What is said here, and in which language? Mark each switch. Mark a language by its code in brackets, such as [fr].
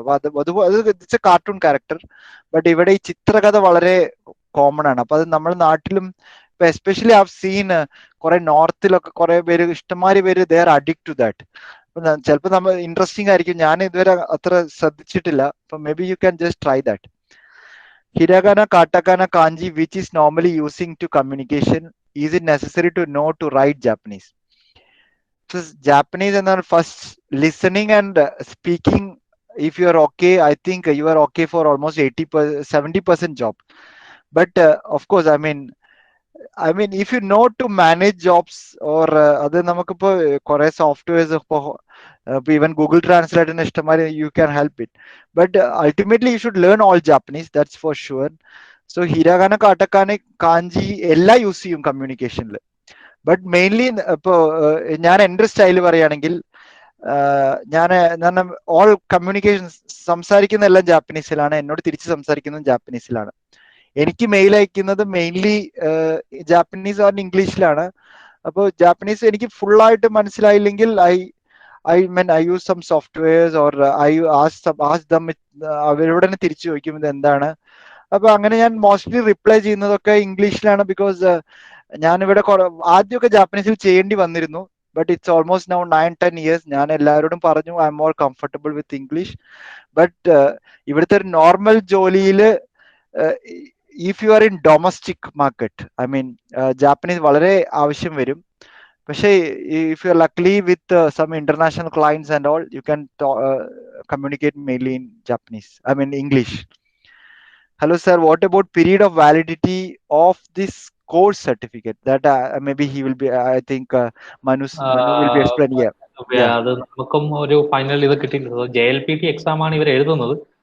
[ml] അപ്പൊ അത് [en] It's a cartoon character. [ml] But ഇവിടെ ഈ ചിത്രകഥ വളരെ കോമൺ ആണ്. അപ്പൊ അത് നമ്മുടെ നാട്ടിലും ഇപ്പൊ എസ്പെഷ്യലി [en] I have seen [ml] കുറെ നോർത്തിലൊക്കെ കുറെ പേര് ഇഷ്ടംമാരി പേര് [en] They are addict to that. [ml] ചിലപ്പോൾ നമ്മൾ ഇൻട്രസ്റ്റിംഗ് ആയിരിക്കും. ഞാൻ ഇതുവരെ അത്ര ശ്രദ്ധിച്ചിട്ടില്ല. അപ്പൊ [en] Maybe you can just try that. Hiragana, katakana, kanji, which is normally using to communication, is it necessary to know to write Japanese? So Japanese and then first listening and speaking, if you are okay, I think you are okay for almost 70% job. But of course, I mean, if you know to manage jobs or other [ml] നമുക്കിപ്പോ കുറെ softwares ഇപ്പോ [en] even Google Translate and [ml] ഇഷ്ടംമാതിരി [en] you can help it. But ultimately you should learn all Japanese, that's for sure. [ml] So ഹിരാഗാന, കാട്ടക്കാന, കാഞ്ചി എല്ലാം use ചെയ്യും കമ്മ്യൂണിക്കേഷനിൽ. But mainly ഇപ്പോ ഞാൻ എൻ്റെ style പറയുകയാണെങ്കിൽ ഞാൻ ഓൾ കമ്മ്യൂണിക്കേഷൻ സംസാരിക്കുന്ന എല്ലാം ജാപ്പനീസിലാണ്, എന്നോട് തിരിച്ച് സംസാരിക്കുന്നതും ജാപ്പനീസിലാണ്. എനിക്ക് മെയിൽ അയക്കുന്നത് മെയിൻലി ജാപ്പനീസ് ഓർ ഇംഗ്ലീഷിലാണ്. അപ്പോൾ ജാപ്പനീസ് എനിക്ക് ഫുള്ളായിട്ട് മനസ്സിലായില്ലെങ്കിൽ [en] I use some softwares or I ask them [ml] അവരോട് തന്നെ തിരിച്ചു ചോദിക്കും ഇത് എന്താണ്. അപ്പൊ അങ്ങനെ ഞാൻ മോസ്റ്റ്ലി റിപ്ലൈ ചെയ്യുന്നതൊക്കെ ഇംഗ്ലീഷിലാണ്. ബിക്കോസ് ഞാനിവിടെ ആദ്യമൊക്കെ ജാപ്പനീസിൽ ചെയ്യേണ്ടി വന്നിരുന്നു. [en] but it's almost now 9-10 years [ml] ഞാൻ എല്ലാവരോടും പറഞ്ഞു [en] I am more comfortable with English. But [ml] ഇവിടുത്തെ ഒരു നോർമൽ ജോലിയിൽ [en] if you are in domestic market, I mean Japanese [ml] വളരെ ആവശ്യം വരും. പക്ഷേ [en] if you are luckily with some international clients and all, you can communicate mainly in Japanese, I mean English. Hello sir, what about period of validity of this course certificate? That maybe he will be, I think Manu will be explaining here. [ml] അത് നമുക്കും ഒരു final ഇത് കിട്ടിയിട്ടുണ്ട്. JLPT exam ആണ് ഇവർ എഴുതുന്നത്.